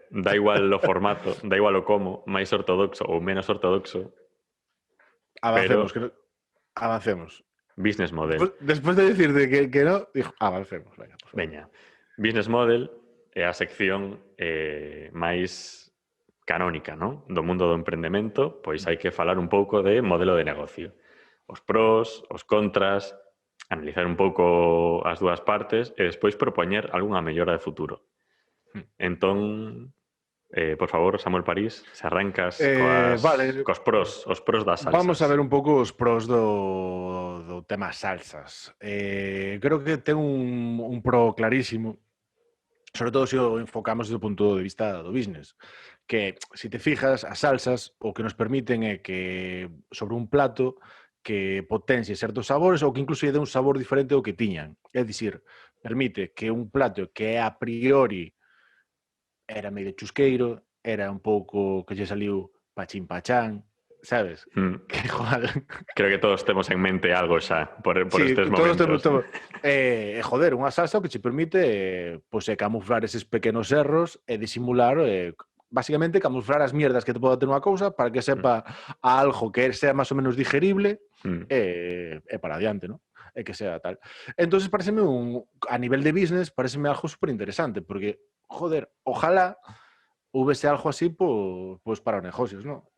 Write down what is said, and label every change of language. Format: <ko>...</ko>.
<gl>Da igual o formato, da igual o como, máis ortodoxo ou menos ortodoxo. Avancemos, pero... avancemos. Business model.</gl> <es>Después de decirte que no, dijo, avancemos. Venga, por favor.</es> <gl>Veña. Business model é a sección máis canónica, ¿no? Do mundo do emprendemento, pois hai que falar un pouco de modelo de negocio. Os pros, os contras, analizar un pouco as dúas partes e despois propoñer algunha mellora de futuro. Entón, por favor, Samuel París, se arrancas vale. cos pros, os pros das salsas. Vamos a ver un pouco os pros do tema salsas. Creo que ten un pro clarísimo, sobre todo se o enfocamos desde o punto de vista do business, que, se te fijas, as salsas o que nos permiten é que sobre un plato que potencie certos sabores ou que incluso lle dé un sabor diferente ao que tiñan. É dicir, permite que un plato que a priori era medio chusqueiro, era un pouco que lle saliu pachín pachán, sabes? Que igual... Creo que todos temos en mente algo xa por sí, estes todos momentos. Joder, unha salsa que che permite pois, camuflar eses pequenos erros e disimular, basicamente camuflar as mierdas que te poda ter unha cousa para que sepa a algo que sea máis ou menos digerible e para adiante, ¿no? E que sea tal. Entonces, pareceme a nivel de business, pareceme algo super interesante, porque, joder, ojalá houvese algo así pues para os negocios, ¿no?</gl>